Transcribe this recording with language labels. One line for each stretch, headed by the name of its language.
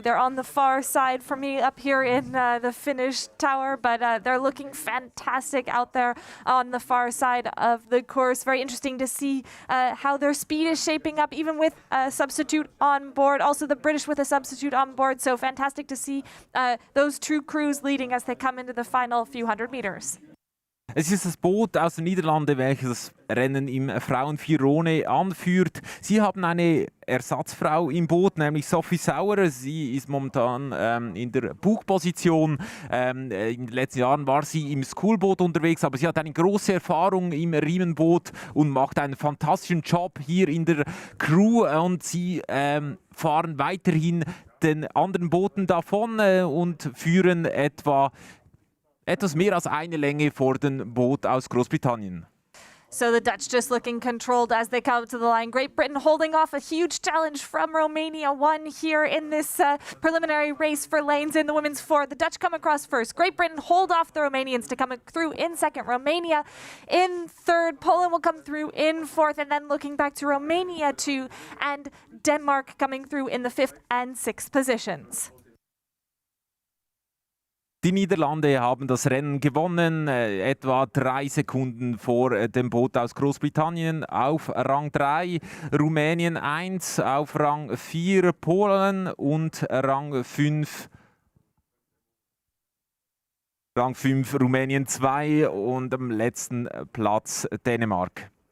English: They're on the far side for me up here in the Finnish tower, but they're looking fantastic out there on the far side of the course. Very interesting to see how their speed is shaping up, even with a substitute on board. Also the British with a substitute on board. So fantastic to see those two crews leading as they come into the final few hundred meters.
German: Es ist das Boot aus den Niederlanden, welches das Rennen im Frauen-Vierone anführt. Sie haben eine Ersatzfrau im Boot, nämlich Sophie Sauer. Sie ist momentan in der Bugposition. In den letzten Jahren war sie im Schoolboot unterwegs, aber sie hat eine große Erfahrung im Riemenboot und macht einen fantastischen Job hier in der Crew. Und sie fahren weiterhin den anderen Booten davon und führen etwas mehr als eine Länge vor dem Boot aus Großbritannien.
English: So the Dutch just looking controlled as they come up to the line. Great Britain holding off a huge challenge from Romania. Won here in this preliminary race for lanes in the women's four. The Dutch come across first. Great Britain hold off the Romanians to come through in second. Romania in third. Poland will come through in fourth. And then looking back to Romania too. And Denmark coming through in the fifth and sixth positions.
German: Die Niederlande haben das Rennen gewonnen, etwa 3 Sekunden vor dem Boot aus Großbritannien auf Rang 3, Rumänien 1, auf Rang 4 Polen und Rang 5 Rumänien 2 und am letzten Platz Dänemark.